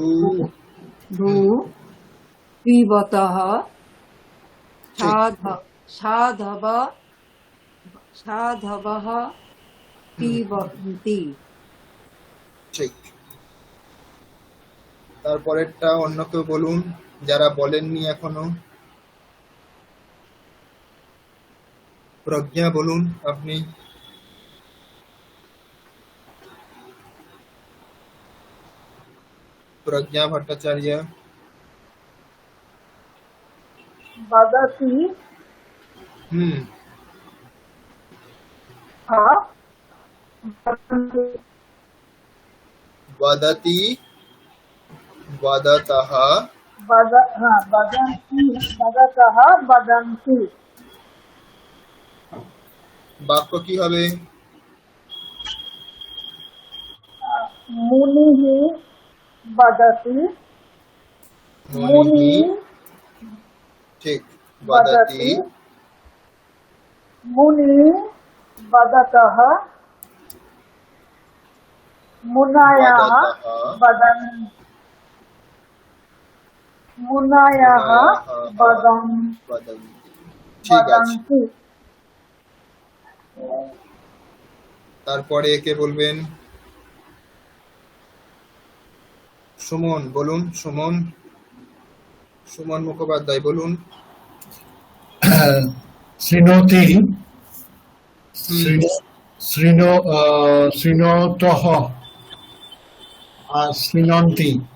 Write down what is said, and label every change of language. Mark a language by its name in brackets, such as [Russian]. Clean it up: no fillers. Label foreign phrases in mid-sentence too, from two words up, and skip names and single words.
[Sanskrit] সাধু পিবতः সাধব সাধবः পিবন্তি। [Bangla] ঠিক। তারপরেরটা অন্য কেউ বলুন, যারা বলেননি এখনো। প্রজ্ঞা বলুন আপনি। प्रज्ञा भट्टाचार्य। [Sanskrit] वदति वदति, वदतः, वदन्ति, वदतः वदन्ति। [Bangla] বাক্য কি হবে? [Sanskrit] मुनिः वदति, मुनिः, ठीक, वदति, मुनि वदतः, मुनयः वदन्, मुनयः वदन्ति। [Bangla] ঠিক আছে। [Sanskrit] वदन्ति। [Bangla] তারপরে কে বলবেন? সুমন বলুন। সুমন, সুমন মুখোপাধ্যায় বলুন। [Sanskrit] শৃণোতি, শৃণোতः, শৃণন্তি।